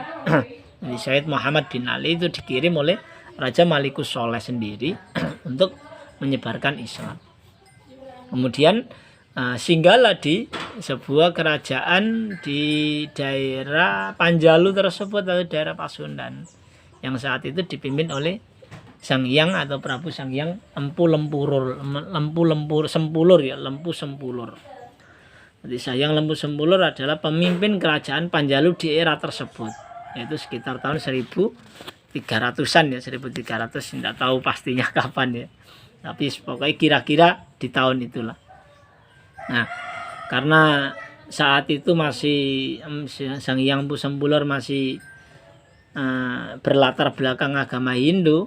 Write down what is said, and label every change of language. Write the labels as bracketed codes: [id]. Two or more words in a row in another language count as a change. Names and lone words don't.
[id] Jadi Sayyid Muhammad bin Ali itu dikirim oleh Raja Malikus Soleh sendiri untuk menyebarkan Islam. Kemudian singgahlah di sebuah kerajaan di daerah Panjalu tersebut atau daerah Pasundan yang saat itu dipimpin oleh Sang Hyang atau Prabu Sang Hyang Lempu Sempulur ya, Lempu Sempulur. Jadi Sang Hyang Lempu Sempulur adalah pemimpin kerajaan Panjalu di era tersebut, yaitu sekitar tahun 1300-an ya, 1300, tidak tahu pastinya kapan ya. Tapi pokoknya kira-kira di tahun itulah. Nah, karena saat itu masih Sang Hyang Lempu Sempulur masih berlatar belakang agama Hindu.